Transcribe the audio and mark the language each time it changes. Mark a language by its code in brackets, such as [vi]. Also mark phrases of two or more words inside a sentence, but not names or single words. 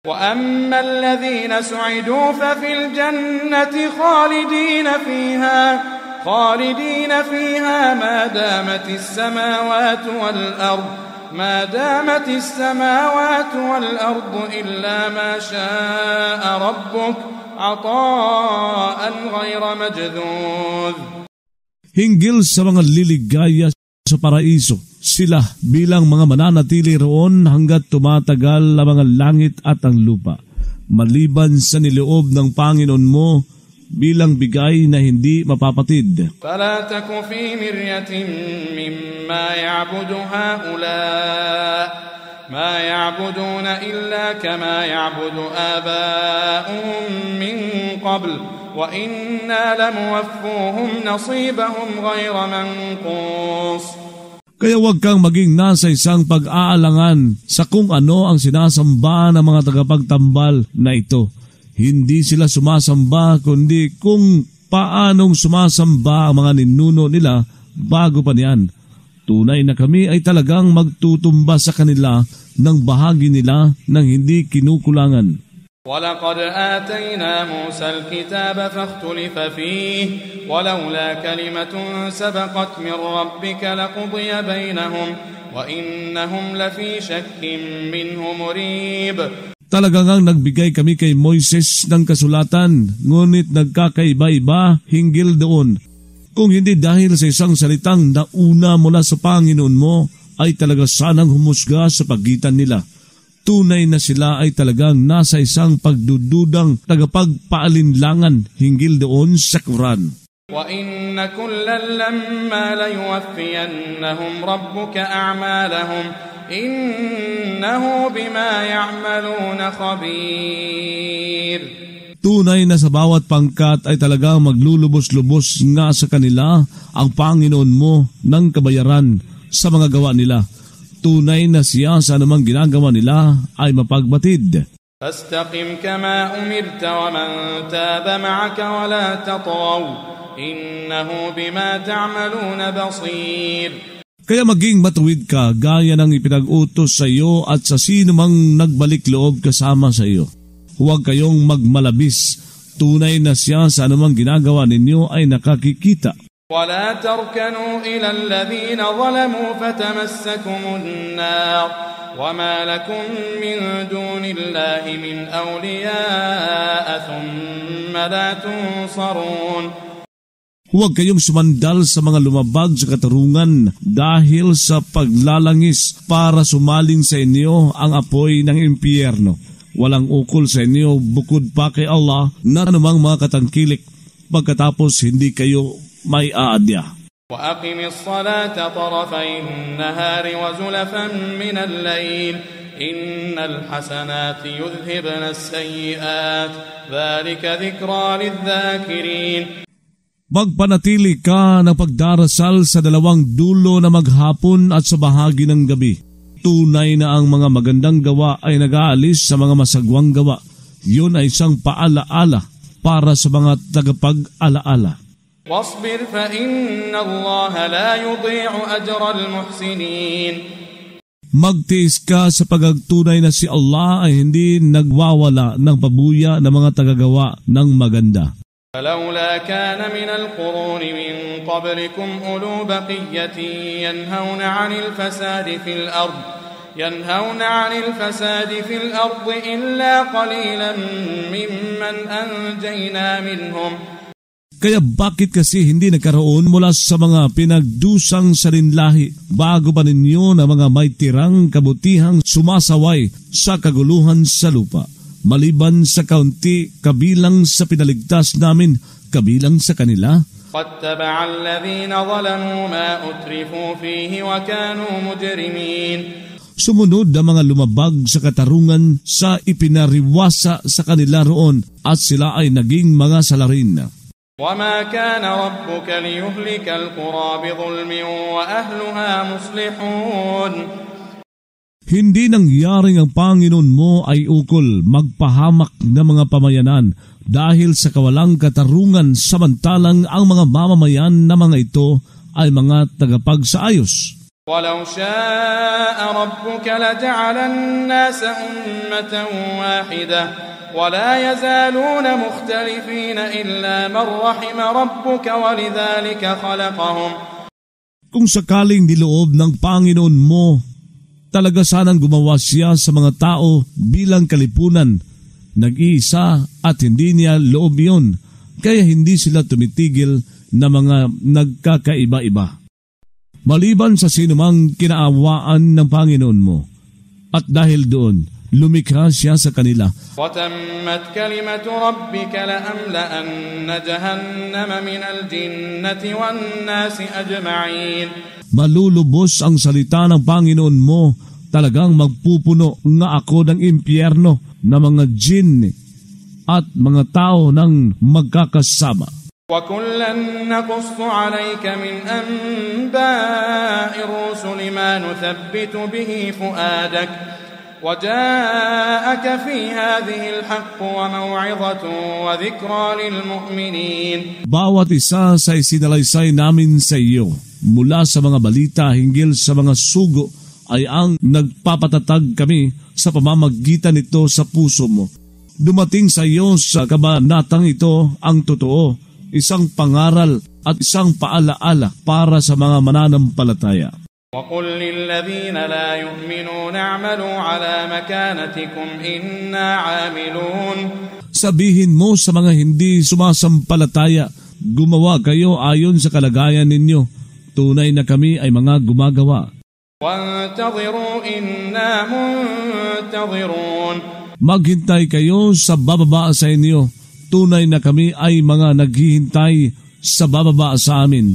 [ar] وَأَمَّا الَّذِينَ سُعِدُوا فَفِي الْجَنَّةِ خَالِدِينَ فِيهَا ما دامت السماوات والأرض إلا ما شاء ربك عطاء غير مجذوذ. [tl] Hinggil sa mga liligaya sa paraiso, sila bilang mga mananatili roon hanggat tumatagal ang mga langit at ang lupa, maliban sa niloob ng Panginoon mo bilang bigay na hindi mapapatid. [ar] فَلَا تَكُ فِي مِرْيَةٍ مِّمَّا يَعْبُدُ هَؤُلَاءِ مَا يَعْبُدُونَ إِلَّا كَمَا يَعْبُدُ آبَاؤُهُم مِّن قَبْلُ وَإِنَّا لَمُوَفُّوهُمْ نَصِيبَهُمْ غَيْرَ مَنقُوصٍ. [tl] Kaya huwag kang maging nasa isang pag-aalangan sa kung ano ang sinasamba ng mga tagapagtambal na ito. Hindi sila sumasamba kundi kung paanong sumasamba ang mga ninuno nila bago pa niyan. Tunay na kami ay talagang magtutumba sa kanila ng bahagi nila ng hindi kinukulangan. [ar] وَلَقَدْ آتَيْنَا مُوسَى الْكِتَابَ فَاخْتُلِفَ فِيهِ وَلَوْلَا كَلِمَةٌ سَبَقَتْ مِنْ رَبِّكَ لَقُضِيَ بَيْنَهُمْ وَإِنَّهُمْ لَفِي شَكٍّ مِّنْهُ مُرِيبٍ. [tl] Talagang nagbigay kami kay Moises ng kasulatan, ngunit nagkakaiba-iba hinggil doon. Kung hindi dahil sa isang salitang nauna mula sa Panginoon mo, ay talaga sanang humusga sa pagitan nila. Tunay na sila ay talagang nasa isang pagdududang tagapagpaalinlangan hinggil doon sa Quran. [ar] وَإِنَّ كُلًّا لَمَّا لَيُوَفِّيَنَّهُمْ رَبُّكَ أَعْمَالَهُمْ إِنَّهُ بِمَا يَعْمَلُونَ خَبِيرٌ. [tl] Tunay na sa bawat pangkat ay talagang maglulubos-lubos nga sa kanila ang Panginoon mo ng kabayaran sa mga gawa nila. Tunay na siya sa anumang ginagawa nila ay mapagbatid. [ar] فَاسْتَقِمْ كَمَا أُمِرْتَ وَمَنْ تَابَ مَعَكَ وَلَا تَطْغَوْا إِنَّهُ بِمَا تَعْمَلُونَ بَصِيرٌ. [tl] Kaya maging matuwid ka gaya ng ipinag-utos sa iyo at sa sino mang nagbalik loob kasama sa iyo. Huwag kayong magmalabis. Tunay na siya sa anumang ginagawa ninyo ay nakakikita. [ar] وَلَا تَرْكَنُوا إِلَى الَّذِينَ ظَلَمُوا فَتَمَسَّكُمُ النَّارُ وَمَا لَكُمْ مِنْ دُونِ اللَّهِ مِنْ أَوْلِيَاءَ ثُمَّ لَا تُنصَرُونَ. [tl] Huwag kayong sumandal sa mga lumabag sa katarungan dahil sa paglalangis para sumaling sa inyo ang apoy ng impyerno. Walang ukol sa inyo bukod pa kay Allah na anumang mga katangkilik pagkatapos hindi kayo may aadya. [ar] وَأَقِمِ الصَّلَاةَ طَرَفَيِ النَّهَارِ وَزُلَفًا مِنَ اللَّيْلِ إِنَّ الْحَسَنَاتِ يُذْهِبْنَ السَّيِّئَاتِ ذَلِكَ ذِكْرَى لِلذَّاكِرِينَ. [tl] Magpanatili ka ng pagdarasal sa dalawang dulo na maghapon at sa bahagi ng gabi. Tunay na ang mga magandang gawa ay nag-aalis sa mga masagwang gawa. Yun ay isang paalaala para sa mga tagapag-alaala. [ar] وَاصْبِرْ فَإِنَّ اللَّهَ لَا يُضِيعُ أَجْرَ الْمُحْسِنِينَ. [tl] Magtiis ka sa pagagtunay na si Allah ay hindi nagwawala ng pabuya ng mga tagagawa ng maganda. [ar] فَلَوْلَا كَانَ مِنَ الْقُرُونِ مِنْ قَبْلِكُمْ أُولُو بَقِيَّةٍ يَنْهَوْنَ عَنِ الْفَسَادِ فِي الْأَرْضِ إِلَّا قَلِيلًا مِّمَّنْ أَنْجَيْنَا مِنْهُمْ. [tl] Kaya bakit kasi hindi nagkaroon mula sa mga pinagdusang salinlahi bago pa ninyo na mga may tirang kabutihang sumasaway sa kaguluhan sa lupa, maliban sa kaunti kabilang sa pinaligtas namin kabilang sa kanila? [ar] وَاتَّبَعَ الَّذِينَ ظَلَمُوا مَا أُتْرِفُوا فِيهِ وَكَانُوا مُجْرِمِينَ. [tl] Sumunod ang mga lumabag sa katarungan sa ipinariwasa sa kanila roon at sila ay naging mga salarin. [ar] وَمَا كَانَ رَبُّكَ لِيُهْلِكَ الْقُرَى بِظُلْمٍ وَأَهْلُهَا مُصْلِحُونَ. [tl] Hindi nangyaring ang Panginoon mo ay ukol magpahamak ng mga pamayanan dahil sa kawalang katarungan, samantalang ang mga mamamayan na mga ito ay mga tagapagsaayos. [ar] ولو شاء ربك لجعل الناس أمة واحدة ولا يزالون مختلفين إلا من رحم ربك ولذلك خلقهم. [tl] Kung sakaling niloob ng Panginoon mo, talaga sanang gumawa siya sa mga tao bilang kalipunan, nag-iisa at hindi niya loob yun, kaya hindi sila tumitigil na mga nagkakaiba-iba. Maliban sa sinumang kinaawaan ng Panginoon mo, at dahil doon, lumikha siya sa kanila. [ar] وَتَمَّتْ كَلِمَةُ رَبِّكَ لَأَمْلَأَنَّ جَهَنَّمَ مِنَ الْجِنَّةِ وَالنَّاسِ أَجْمَعِينَ. [tl] Malulubos ang salita ng Panginoon mo, talagang magpupuno nga ako ng impyerno na mga jinn at mga tao ng magkakasama. [ar] وَكُلًّا نَقُصُّ عَلَيْكَ مِنْ أَنْبَاءِ الرُّسُلِ مَا نُثَبِّتُ بِهِ فُؤَادَكَ وَجَاءَكَ فِي هَذِهِ الْحَقُّ وَمَوْعِظَةٌ وَذِكْرَى لِلْمُؤْمِنِينَ. [tl] Bawat isa sa isinalaysay namin sa iyo mula sa mga balita hinggil sa mga sugo ay ang nagpapatatag kami sa pamamagitan nito sa puso mo. Dumating sa iyo sa kabanatang ito ang totoo, isang pangaral at isang paalaala para sa mga mananampalataya. [ar] وَقُلْ لِلَّذِينَ لَا يُؤْمِنُونَ اعْمَلُوا عَلَى مَكَانَتِكُمْ إِنَّا عَامِلُونَ. [tl] Sabihin mo sa mga hindi sumasampalataya, gumawa kayo ayon sa kalagayan ninyo. Tunay na kami ay mga gumagawa. [ar] وَانْتَظِرُوا إِنَّا مُنْتَظِرُونَ. [tl] Maghintay kayo sa bababa sa inyo. Tunay na kami ay mga naghihintay sa bababa sa amin.